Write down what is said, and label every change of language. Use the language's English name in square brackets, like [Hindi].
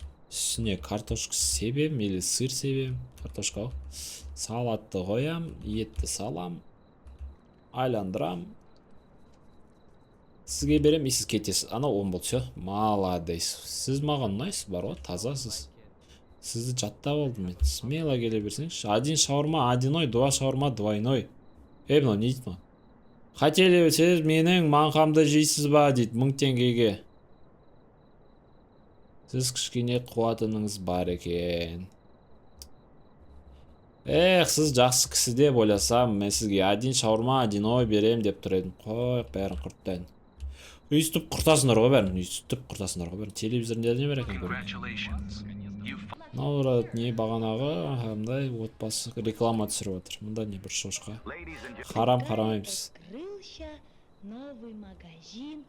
[Kazakh] Үстіне картошка себем, [Russian] или [Kazakh] сыр себем. Картошка ғой. Салатты қоям, етті салам. Айландырам. Сізге берем, сіз кетесіз. Ана 10 болды, [Russian] все. Молодец. [Kazakh] Сіз маған ұнайсыз бар ғой, тазасыз. Сізді жаттап алдым мен. [Russian] Смело [Kazakh] келе берсеңізші. [Russian] Один шаурма, одиной, два шаурма, двойной. [Kazakh] Мынау не дейді ма? [Russian] Хотели [Kazakh] сіз менің маңқамды жейсіз ба дейді, 1000 теңгеге. Сіз кішкене қуатыныңыз бар екен. Сіз жақсы кісі деп ойласам, мен сізге [Russian] один шаурма, одиной [Kazakh] берем деп тұр едім. Қой, бәрін құрттайын. Өйстіп құртасындар ғой бәрін, өйстіп құртасындар ғой бәрін. Телевизорында не бар екен көрген. Мынау не бағанағы, мындай отбасы реклама түсіріп отыр. Мында не бір шошқа. Харам қарамаймыз. [Russian] Открылся новый магазин